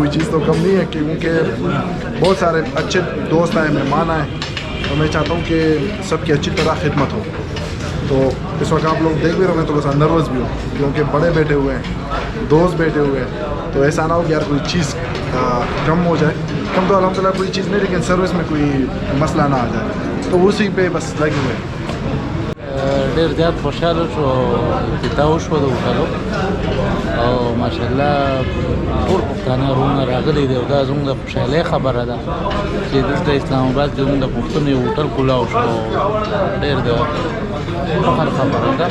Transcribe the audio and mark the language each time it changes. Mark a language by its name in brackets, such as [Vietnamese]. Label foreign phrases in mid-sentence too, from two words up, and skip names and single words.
[Urdu] کوئی چیز تو کم نہیں ہے، کیونکہ بہت سارے اچھے دوست آئے، مہمان آئے، تو میں چاہتا ہوں کہ سب کی اچھی طرح خدمت ہو. تو اس وقت آپ لوگ دیکھ بھی رہے ہیں، تھوڑا سا نروس بھی ہو کیونکہ بڑے بیٹھے ہوئے ہیں، دوست بیٹھے ہوئے ہیں، تو ایسا نہ ہو کہ یار کوئی چیز کم ہو جائے. ہم تو الحمدللہ کوئی چیز نہیں، لیکن سروس میں کوئی مسئلہ نہ آ جائے، تو اسی پہ بس لگے ہوئے ہیں. [Pashto] ډېر زیات خوشاله شو افتتاح وشوه د هوټلو او ماشاءالله ټول پښتانه وروڼه راغلي دي او دا زموږ د خوشحالۍ خبره ده چې دلته اسلام آباد کې زموږ د پښتنو یو هوټل کولاو شو. ډېر د فخر خبره ده.